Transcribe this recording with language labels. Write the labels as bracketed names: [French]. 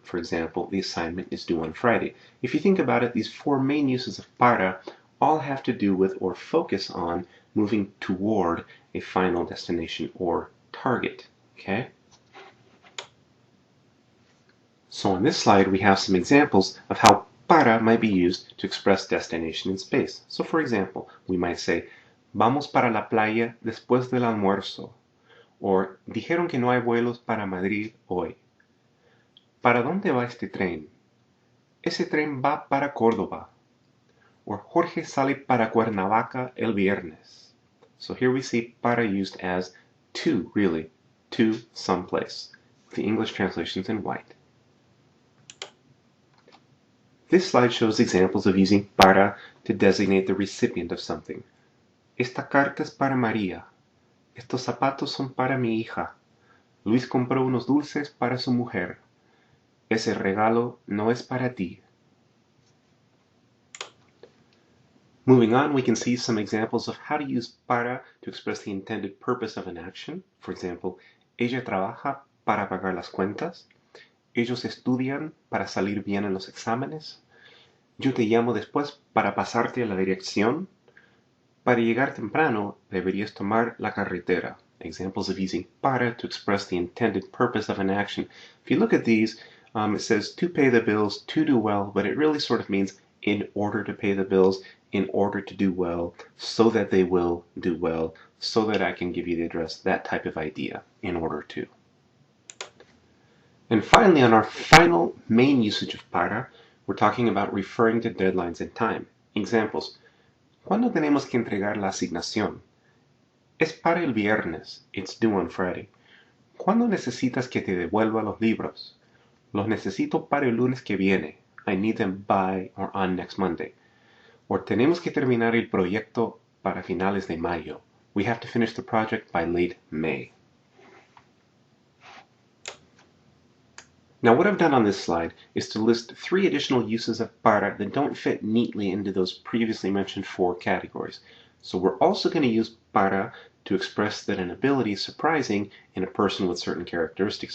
[English] For example, the assignment is due on Friday. If you think about it, these four main uses of para all have to do with or focus on moving toward a final destination or target. Okay? So on this slide, we have some examples of how para might be used to express destination in space. So for example, we might say, [Spanish] vamos para la playa después del almuerzo. Or, dijeron que no hay vuelos para Madrid hoy. ¿Para dónde va este tren? Ese tren va para Córdoba. Or, Jorge sale para Cuernavaca el viernes. [English] So here we see para used as to, really, to someplace. The English translation's in white. This slide shows examples of using para to designate the recipient of something. [Spanish] Esta carta es para María. Estos zapatos son para mi hija. Luis compró unos dulces para su mujer. Ese regalo no es para ti. [English] Moving on, we can see some examples of how to use para to express the intended purpose of an action. For example, [Spanish] ella trabaja para pagar las cuentas. Ellos estudian para salir bien en los exámenes. Yo te llamo después para pasarte a la dirección. Para llegar temprano, deberías tomar la carretera. [English] Examples of using para to express the intended purpose of an action. If you look at these, it says to pay the bills, to do well, but it really sort of means in order to pay the bills, in order to do well, so that they will do well, so that I can give you the address, that type of idea, in order to. And finally, on our final main usage of para, we're talking about referring to deadlines in time. Examples. [Spanish] ¿Cuándo tenemos que entregar la asignación? Es para el viernes. [English] It's due on Friday. [Spanish] ¿Cuándo necesitas que te devuelva los libros? Los necesito para el lunes que viene. [English] I need them by or on next Monday. [Spanish] Or tenemos que terminar el proyecto para finales de mayo. [English] We have to finish the project by late May. Now what I've done on this slide is to list 3 additional uses of para that don't fit neatly into those previously mentioned 4 categories. So we're also going to use para to express that an ability is surprising in a person with certain characteristics.